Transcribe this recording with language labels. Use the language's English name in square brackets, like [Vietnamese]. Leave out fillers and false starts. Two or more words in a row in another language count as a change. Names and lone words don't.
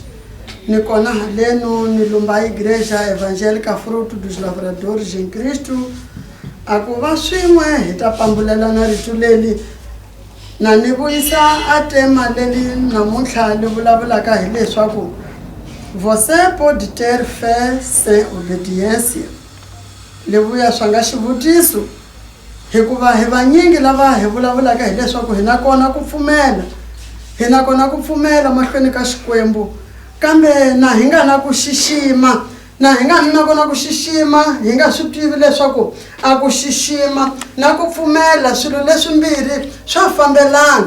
[Tsonga] Ni kona haleno ni lumba Igreja Evangelica Fruto dos Lavradores em Cristo. A ku va swin'we hi ta pambulelana rito leli na ni vuyisa a tema leli namuntlha li vulavulaka hi leswaku [Portuguese] você pode ter fé sem obediência. [Tsonga] Li vuya swa nga xivutiso hikuva hi vanyingi lava hi vulavulaka hi leswaku hi na kona ku pfumela. Hi na kona ku pfumela mahlweni ka Xikwembu. Kambe na hi nga na ku xixima, na hi nga na kona ku xixima, hi nga swi tivi leswaku a ku xixima na ku pfumela swilo leswimbirhi swa fambelana.